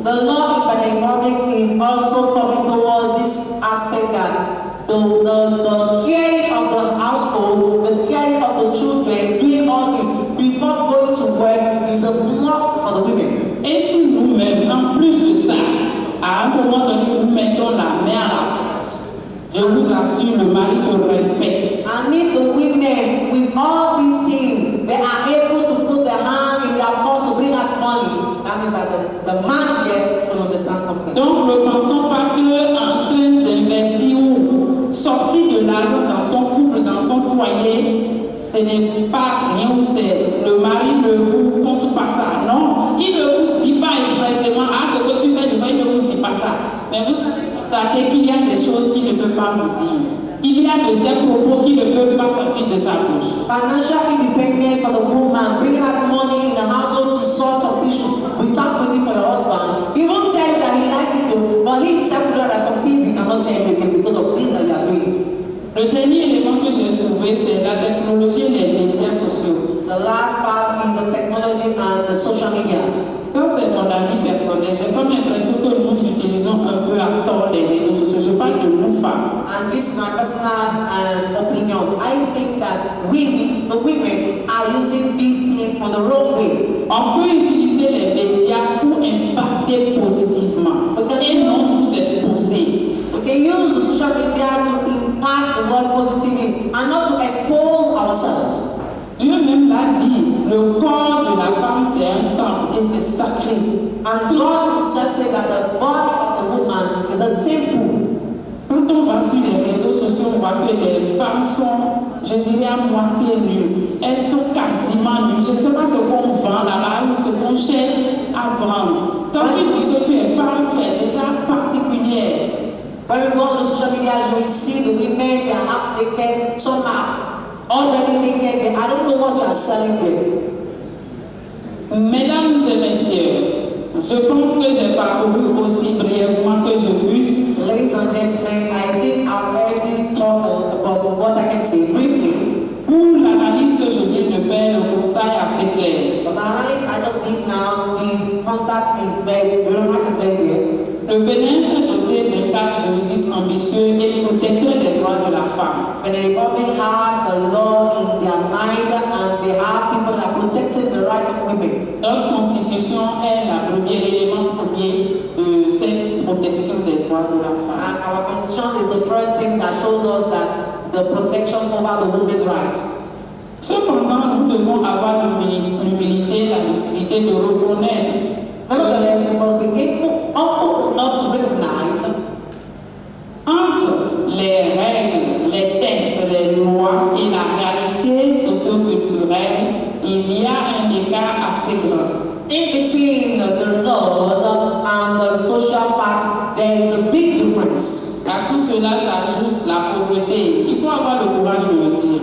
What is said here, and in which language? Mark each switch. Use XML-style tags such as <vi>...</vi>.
<en>The law in Benin Republic is also coming towards this aspect that the caring of the household, the caring of the children, doing all this before going to work is a must for the women.</en> <fr>Et si nous-mêmes, en plus de ça, à un moment donné, nous mettons la main à la porte, je vous assure, le mari te respecte.</fr> <en>And if the women, with all these things, they are able to put their hand in their purse to bring out money, that means that the man here should understand something.</en> <fr>Donc, ne pensons pas qu'en train d'investir ou sortir de l'argent dans son couple, dans son foyer, ce n'est pas rien ou c'est le mari ne vous compte pas ça. Non, il ne vous dit pas expressément, ah, ce que tu fais, il ne vous dit pas ça. Mais vous constatez qu'il y a des choses qu'il ne peut pas vous dire. Il y a de ces propos qui ne peuvent pas sortir de sa bouche.</fr> <en>Financial independence for the woman, bringing out money in the household to solve some issues without waiting for your husband. He won't tell you that he likes it too, but he himself will know that some things he cannot tell you again because of things that you are doing.</en> <fr>Le dernier élément que j'ai trouvé, c'est la technologie et les médias sociaux.</fr> <en>The last part is the technology and the social medias.</en> <fr>Ça, c'est mon avis personnel. J'ai comme l'impression que nous utilisons un peu à tort les réseaux sociaux. Je parle de nous femmes.</fr> <en>And this is my personal opinion. I think that we, the women, are using this thing on the wrong way.</en> <fr>On peut utiliser les médias pour impacter positivement et non nous exposer.</fr> <en>We can use the social media to impact the world positively and not to expose ourselves.</en> <fr>Dieu même l'a dit, le corps de la femme c'est un temple et c'est sacré.</fr> <en>And God himself said that the body of the woman is a temple.</en> <fr>Quand on va sur les réseaux sociaux, on voit que les femmes sont, je dirais, à moitié nues. Elles sont quasiment nues. Je ne sais pas ce qu'on vend là-bas ou ce qu'on cherche à vendre. Quand tu dis que tu es femme, tu es déjà particulière.</fr> <en>When we go on the social media, we see the women, they are half naked, some are already naked. I don't know what you are selling there.</en> <fr>Mesdames et messieurs, je pense que j'ai parcouru aussi brièvement que je puisse.</fr> <en>Ladies and gentlemen, I think I've already talked about what I can say briefly.</en> <fr>Pour l'analyse que je viens de faire, le constat est assez clair.</fr> <en>But the analysis I just did now, the constat is very clear.</en> <fr>Le Bénin s'est doté d'un cadre juridique ambitieux et protecteur des droits de la femme.</fr> <en>When the Republic have the law in their mind and they have people that are protecting the rights of women.</en> <fr>Notre constitution est l'élément premier de cette protection des droits de la femme.</fr> <en>And our constitution is the first thing that shows us that the protection over the women's rights.</en> <fr>Cependant, nous devons avoir l'humilité, la lucidité de reconnaître.</fr> <en>Nevertheless, we must be humble enough to recognize</en> <fr>entre les règles, les textes, les lois et la réalité socio-culturelle, il y a un écart assez grand.</fr> <en>in between the laws and the social facts, there is a big difference.</en> <fr>À tout cela s'ajoute la pauvreté. Il faut avoir le courage de le dire.</fr>